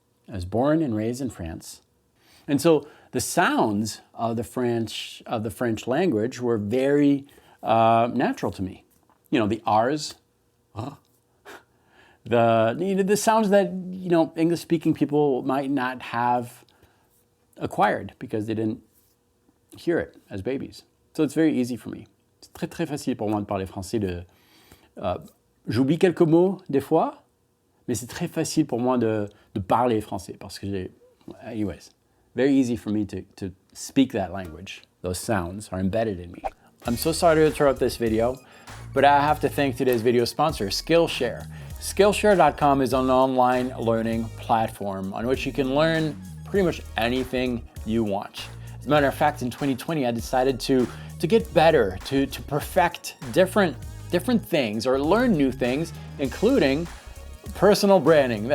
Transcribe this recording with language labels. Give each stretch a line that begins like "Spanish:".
English: I was born and raised in France. And so the sounds of the French language were very natural to me. You know, the R's, the sounds that, English-speaking people might not have acquired because they didn't hear it as babies. So it's very easy for me.
French: C'est très, très facile pour moi de parler français. J'oublie quelques mots des fois, mais c'est très facile pour moi de parler français parce que anyways,
English: very easy for me to speak that language. Those sounds are embedded in me. I'm so sorry to interrupt this video, but I have to thank today's video sponsor, Skillshare. Skillshare.com is an online learning platform on which you can learn pretty much anything you want. As a matter of fact, in 2020, I decided to get better, to perfect different things or learn new things, including personal branding.